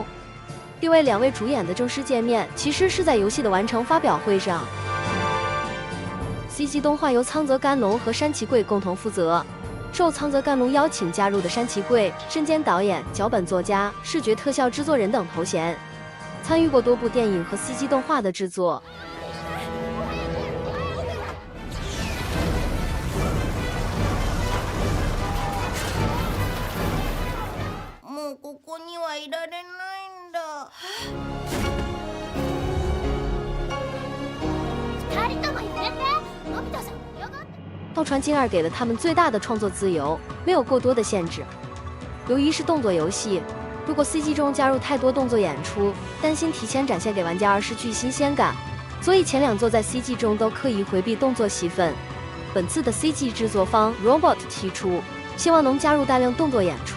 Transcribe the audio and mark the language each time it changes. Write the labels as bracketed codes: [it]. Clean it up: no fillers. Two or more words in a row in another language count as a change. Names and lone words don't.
[zh] 另外2位主演的正式见面，其实是在游戏的完成发表会上。CG 动画由苍泽干龙和山崎贵共同负责，受苍泽干龙邀请加入的山崎贵身兼导演、脚本作家、视觉特效制作人等头衔，参与过多部电影和 CG 动画的制作。 [ja] もうここにはいられないんだ。2人ともやめて。のび太さん嫌がって。 [zh] 道传金二给了他们最大的创作自由，没有过多的限制。由于是动作游戏，如果 CG 中加入太多动作演出，担心提前展现给玩家而失去新鲜感，所以前两作在 CG 中都刻意回避动作戏份。本次的 CG 制作方 Robot 提出，希望能加入大量动作演出。